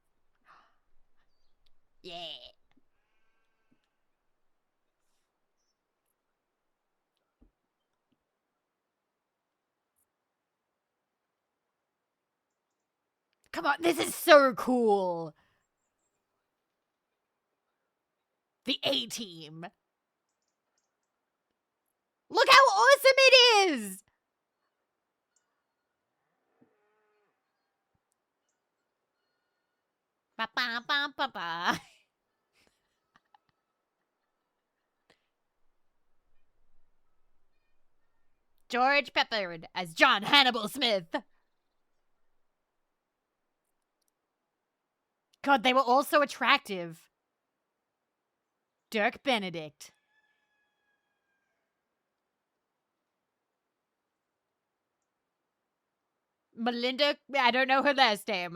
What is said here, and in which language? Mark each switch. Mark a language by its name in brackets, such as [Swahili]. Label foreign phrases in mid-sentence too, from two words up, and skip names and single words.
[English] Yeah. Come on. This is so cool. The A-Team. Look how awesome it is. Ba ba ba ba ba. George Peppard as John Hannibal Smith. God, they were all so attractive. Dirk Benedict. Melinda, I don't know her last name.